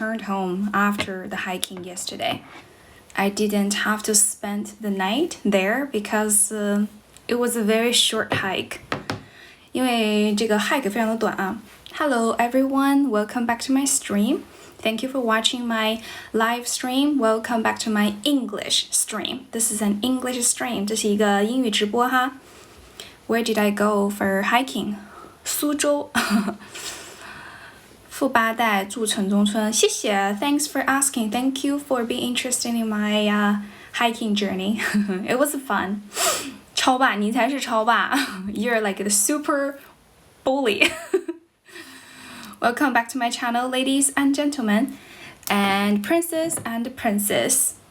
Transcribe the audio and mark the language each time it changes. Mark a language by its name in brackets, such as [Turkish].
[English] returned home after the hiking yesterday. I didn't have to spend the night there because it was a very short hike. [Chinese] 因为这个 hike 非常的短啊。 [English] Hello everyone, welcome back to my stream. Thank you for watching my live stream. Welcome back to my English stream. This is an English stream. [Chinese] 这是一个英语直播哈。 [English] Where did I go for hiking? [Chinese] 苏州。富八代住城中村，谢谢 [English] Thanks for asking. Thank you for being interested in my hiking journey. It was fun. [Chinese] 超霸，你才是超霸。 [English] You're like the super bully. Welcome back to my channel, ladies and gentlemen, and princess and princess.